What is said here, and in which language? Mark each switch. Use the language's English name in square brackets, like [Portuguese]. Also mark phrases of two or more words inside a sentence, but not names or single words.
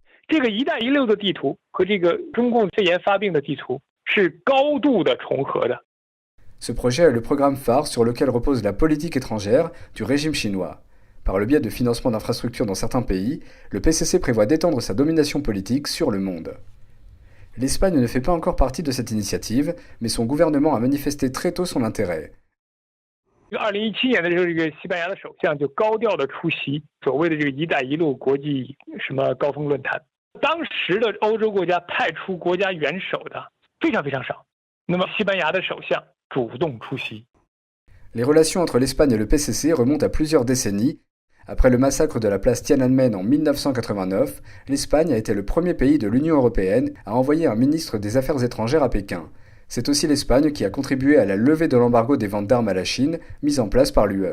[French] Ce projet est le programme phare sur lequel repose la politique étrangère du régime chinois. Par le biais de financement d'infrastructures dans certains pays, le PCC prévoit d'étendre sa domination politique sur le monde. L'Espagne ne fait pas encore partie de cette initiative, mais son gouvernement a manifesté très tôt son intérêt. [Chinese] 2017 年的时候，这个西班牙的首相就高调的出席所谓的这个"一带一路"国际什么高峰论坛。当时的欧洲国家派出国家元首的非常非常少，那么西班牙的首相主动出席。 [French] Les relations entre l'Espagne et le PCC remontent à plusieurs décennies. Après le massacre de la place Tiananmen en 1989, l'Espagne a été le premier pays de l'Union européenne à envoyer un ministre des Affaires étrangères à Pékin. C'est aussi l'Espagne qui a contribué à la levée de l'embargo des ventes d'armes à la Chine, mise en place par l'UE.